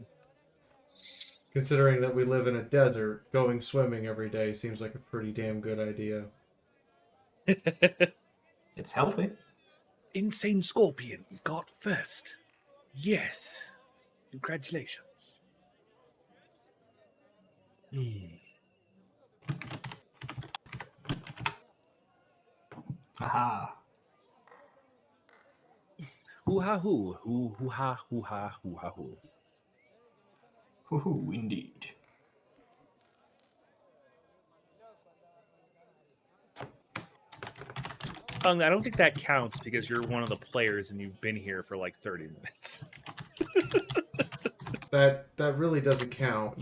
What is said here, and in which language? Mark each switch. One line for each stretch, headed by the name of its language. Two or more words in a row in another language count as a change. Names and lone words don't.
English: Considering that we live in a desert, going swimming every day seems like a pretty damn good idea. It's healthy. Insane Scorpion got first. Yes. Congratulations. Aha. Hoo ha hoo. Hoo ha hoo ha hoo ha hoo. Woohoo, indeed. I don't think that counts because you're one of the players and you've been here for like 30 minutes. That really doesn't count.